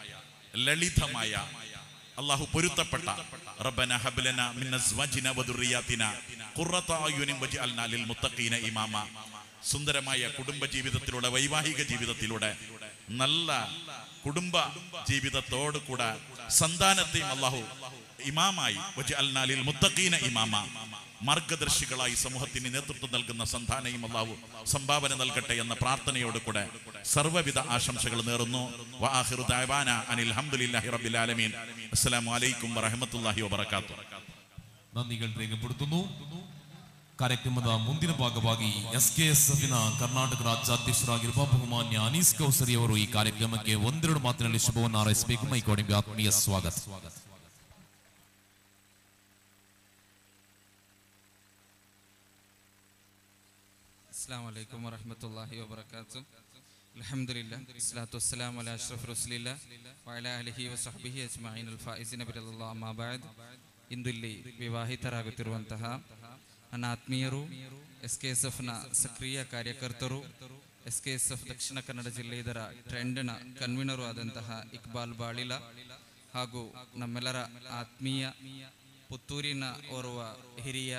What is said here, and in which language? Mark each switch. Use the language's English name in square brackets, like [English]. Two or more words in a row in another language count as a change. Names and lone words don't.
[Malayalam] ലളിതമായ അള്ളാഹു പൊരുത്തപ്പെട്ട [Arabic] ربنا هب لنا من أزواجنا وذرياتنا قرة أعين واجعلنا للمتقين إماما, [Malayalam] സുന്ദരമായ കുടുംബ ജീവിതത്തിലൂടെ, വൈവാഹിക ജീവിതത്തിലൂടെ, നല്ല കുടുംബ ജീവിതത്തോട് കൂടെ സന്താനത്തെയും അള്ളാഹു ഇമാമായി [Arabic] واجعلنا للمتقين إماما, [Malayalam] മാർഗദർശികളായി സമൂഹത്തിന് നേതൃത്വം നൽകുന്ന സന്താനയും അള്ളാഹു സംഭാവന നൽകട്ടെ എന്ന പ്രാർത്ഥനയോട് കൂടെ സർവ്വവിധ ആശംസകൾ നേർന്നു. [Arabic] وآخر دعوانا أن الحمد لله رب العالمين. السلام عليكم ورحمة الله وبركاته. [Malayalam] നന്ദികൾ രേഖപ്പെടുത്തുന്നു. [Kannada] ಕಾರ್ಯಕ್ರಮದ ಮುಂದಿನ ಭಾಗವಾಗಿ SKSFನ ಕರ್ನಾಟಕ ರಾಜ್ಯಾಧ್ಯಕ್ಷರಾಗಿರುವ ಬಹುಮಾನ್ಯ ಅನೀಸ್ ಕೌಸರಿ ಅವರು ಈ ಕಾರ್ಯಕ್ರಮಕ್ಕೆ ಒಂದೆರಡು ಮಾತಿನಲ್ಲಿ ಶುಭವನ್ನು ಹಾರೈಸಬೇಕು. ಮೈಕೋಡಿಗೆ ಆತ್ಮೀಯ ಸ್ವಾಗತ. [Arabic] السلام عليكم ورحمة الله وبركاته. الحمد لله والصلاة والسلام على أشرف رسول الله وعلى آله وصحبه أجمعين الفائزين بالله أما بعد. [Kannada] ಇಂದಿಲ್ಲಿ ವಿವಾಹಿತರಾಗುತ್ತಿರುವಂತಹ ನನ್ನ ಆತ್ಮೀಯರು, SKSFನ ಸಕ್ರಿಯ ಕಾರ್ಯಕರ್ತರು, SKSF ದಕ್ಷಿಣ ಕನ್ನಡ ಜಿಲ್ಲೆ ಇದರ ಟ್ರೆಂಡ್ನ ಕನ್ವೀನರು ಆದಂತಹ ಇಕ್ಬಾಲ್ ಬಾಳಿಲ ಹಾಗೂ ನಮ್ಮೆಲ್ಲರ ಆತ್ಮೀಯ ಪುತ್ತೂರಿನ ಓರ್ವ ಹಿರಿಯ